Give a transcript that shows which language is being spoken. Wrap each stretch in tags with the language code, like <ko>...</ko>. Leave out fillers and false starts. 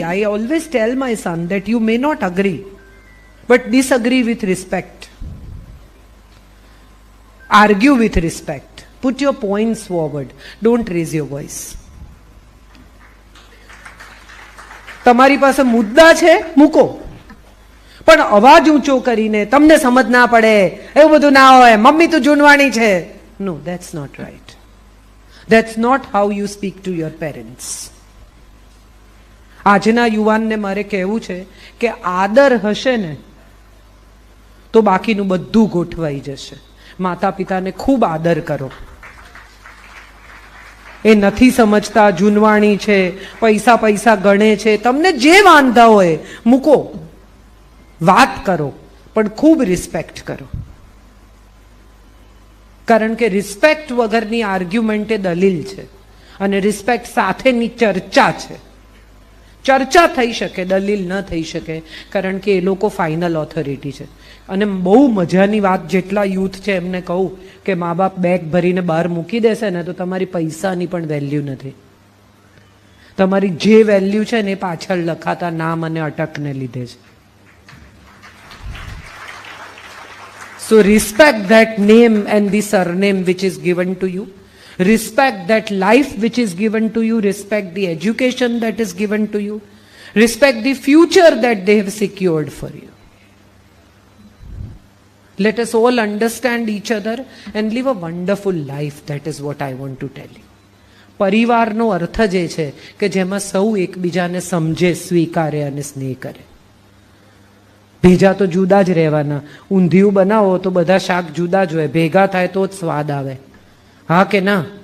<en>I always tell my son that you may not agree, but disagree with respect. Argue with respect. Put your points forward. Don't raise your voice.</en> <gu>તમારી પાસે મુદ્દા છે, મૂકો, પણ અવાજ ઊંચો કરીને તમને સમજ ના પડે એવું બધું ના હોય. મમ્મી તું જૂનવાણી છે.</gu> <en>No, that's not right. That's not how you speak to your parents.</en> <gu>આજના યુવાનને મારે કહેવું છે કે આદર હશે ને તો બાકીનું બધું ગોઠવાઈ જશે. માતા પિતાને ખૂબ આદર કરો. એ નથી સમજતા, જૂનવાણી છે, પૈસા પૈસા ગણે છે, તમને જે વાંધા હોય મૂકો, વાત કરો, પણ ખૂબ રિસ્પેક્ટ કરો. કારણ કે રિસ્પેક્ટ વગરની આર્ગ્યુમેન્ટ એ દલીલ છે અને રિસ્પેક્ટ સાથેની ચર્ચા છે. ચર્ચા થઈ શકે, દલીલ ન થઈ શકે, કારણ કે એ લોકો ફાઇનલ ઓથોરિટી છે. અને બહુ મજાની વાત, જેટલા યુથ છે એમને કહું કે મા બાપ બેગ ભરીને બહાર મૂકી દેશે ને તો તમારી પૈસાની પણ વેલ્યુ નથી. તમારી જે વેલ્યુ છે ને એ પાછળ લખાતા નામ અને અટકને લીધે છે.</gu> <en>So respect that name and the surname which is given to you. Respect that life which is given to you. Respect the education that is given to you. Respect the future that they have secured for you. Let us all understand each other and live a wonderful life. That is what I want to tell you.</en> <gu>પરિવારનો અર્થ જ એ છે કે જેમાં સૌ એકબીજાને સમજે, સ્વીકારે અને સ્નેહ કરે. ભેજા તો જુદા જ રહેવાના. ઊંધિયું બનાવો તો બધા શાક જુદા જ હોય, ભેગા થાય તો જ સ્વાદ આવે. હા કે ના?</gu>